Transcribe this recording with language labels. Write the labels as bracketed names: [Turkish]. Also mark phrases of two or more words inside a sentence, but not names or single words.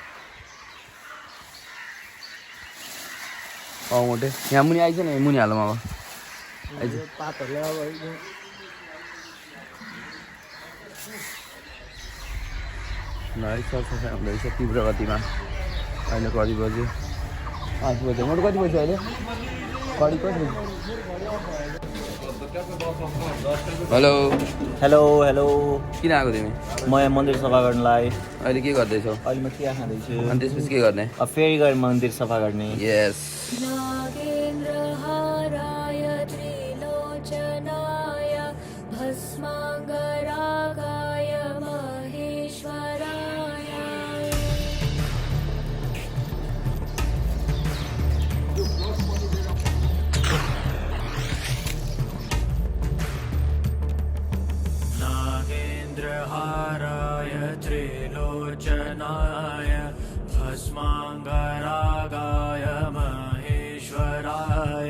[Nepali] मोटे यहाँ मुनि आइज न मुनि हालौँ अब आइज हुँदैछ तीव्र गतिमा अहिले कति बज्यो 5 बज्यो मोटो कति बज्यो अहिले कति कति हेलो हेलो हेलो किन आएको तिमी म यहाँ मन्दिर सफा गर्नलाई अहिले के गर्दैछौ अहिले म चिया खाँदैछु अनि त्यसपछि के गर्ने अब फेरि गएर मन्दिर सफा गर्ने यस [Sanskrit] नागेन्द्रहाराय त्रिलोचनाय भस्माङ्गरागाय महेश्वराय नागेन्द्रहाराय त्रिलोचनाय भस्माङ्गरागाय महेश्वराय